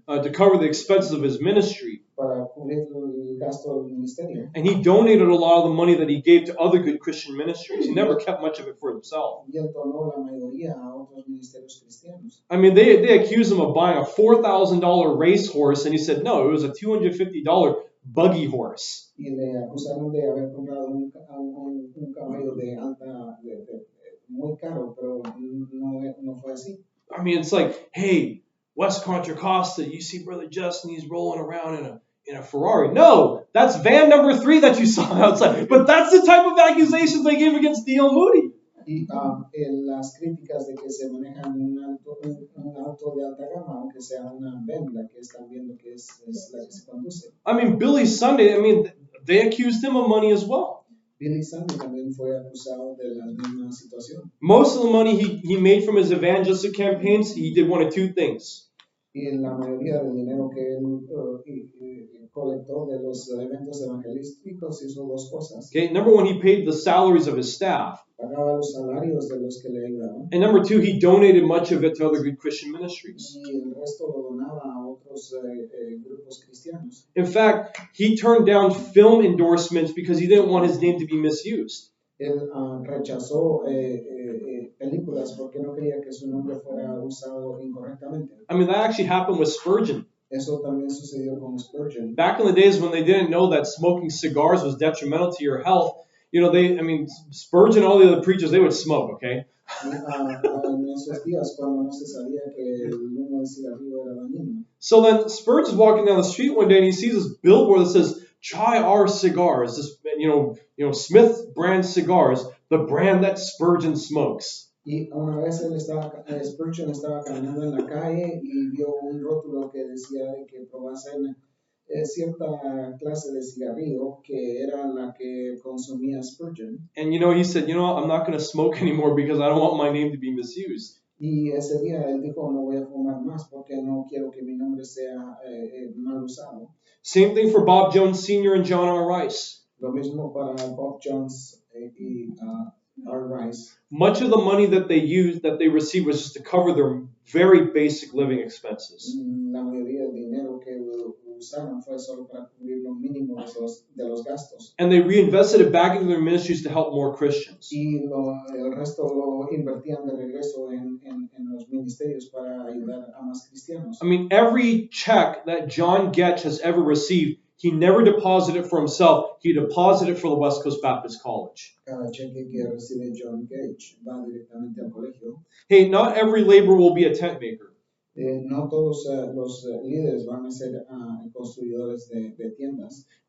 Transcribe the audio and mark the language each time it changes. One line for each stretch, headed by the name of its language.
English: To cover the expenses of his ministry.
Spanish: Para cubrir el gasto del ministerio.
English: And he donated a lot of the money that he gave to other good Christian ministries. He never kept much of it for himself.
Spanish: Y él donó la mayoría a otros ministerios cristianos.
English: I mean, they accused him of buying a $4,000 racehorse, and he said, no, it was a $250 buggy horse.
Spanish: Y le acusaron de haber comprado un caballo de alta, muy caro, pero no fue así.
English: I mean, it's like, hey, Wes Contra Costa, you see Brother Justin, he's rolling around in a Ferrari. No, that's van number 3 that you saw outside. But that's the type of accusations they gave against D.L. Moody.
Spanish: Y en las críticas de que se manejan un auto de alta gama, aunque sea una Bentley, la que están viendo que es la que se conduce.
English: I mean, Billy Sunday, I mean, they accused him of money as well.
Spanish: Billy Sunday también fue acusado de la misma situación.
English: Most of the money he made from his evangelistic campaigns, he did one of two things.
Spanish: Y en la mayoría del dinero que él colectó de los eventos evangelísticos hizo dos cosas.
English: Okay, number one, he paid the salaries of his staff.
Spanish: Pagaba los salarios de los que le ayudaban.
English: And number two, he donated much of it to other good Christian ministries.
Spanish: Y el resto lo donaba a otros grupos cristianos.
English: In fact, he turned down film endorsements because he didn't want his name to be misused.
Spanish: Él rechazó películas porque no quería que su nombre fuera usado incorrectamente.
English: I mean, that actually happened with Spurgeon.
Spanish: Eso también sucedió con Spurgeon.
English: Back in the days when they didn't know that smoking cigars was detrimental to your health, you know, Spurgeon and all the other preachers, they would smoke, okay?
Spanish: En esos días cuando no se sabía que el humo del cigarrillo era dañino.
English: So then Spurgeon's walking down the street one day and he sees this billboard that says, "Try our cigars." This, Smith brand cigars, the brand that Spurgeon smokes.
Spanish: Y una vez Spurgeon estaba caminando en la calle y vio un rótulo que decía que probasen cierta clase de cigarrillo que era la que consumía Spurgeon.
English: And he said, I'm not going to smoke anymore because I don't want my name to be misused.
Spanish: Y ese día él dijo, no voy a fumar más porque no quiero que mi nombre sea mal usado.
English: Same thing for Bob Jones Sr. and John R. Rice.
Spanish: Lo mismo para Bob Jones y R. Rice.
English: Much of the money that they received was just to cover their very basic living expenses.
Spanish: La mayoría del dinero que usaron fue solo para cubrir lo mínimo de los gastos.
English: And they reinvested it back into their ministries to help more Christians.
Spanish: Y el resto lo invertían de regreso en los ministerios para ayudar a más cristianos.
English: I mean, every check that John Getch has ever received, he never deposited it for himself. He deposited it for the West Coast Baptist College.
Spanish: Cada cheque que recibe John Getch va directamente al colegio.
English: Hey, not every laborer will be a tent maker.
Spanish: No todos los líderes van a ser construidores de tiendas.